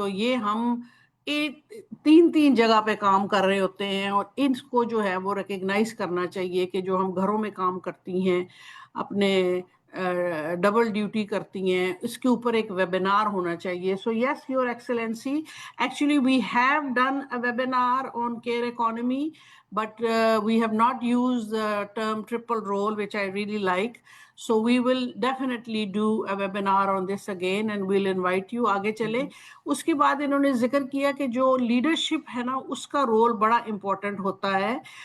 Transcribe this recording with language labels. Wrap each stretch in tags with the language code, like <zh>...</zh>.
<hi>तो ये हम एक तीन तीन जगह पे काम कर रहे होते हैं और इनको जो है वो रिकग्नाइज करना चाहिए कि जो हम घरों में काम करती हैं, अपने डबल ड्यूटी करती हैं, इसके ऊपर एक वेबिनार होना चाहिए.</hi> <en>So yes your excellency, actually we have done a webinar on care economy, but we have not used the term triple role, which I really like. So we will definitely do a webinar on this again and we'll invite you.</en> <hi>आगे चले. उसके बाद इन्होंने जिक्र किया कि जो leadership है ना उसका रोल बड़ा इम्पोर्टेंट होता है.</hi>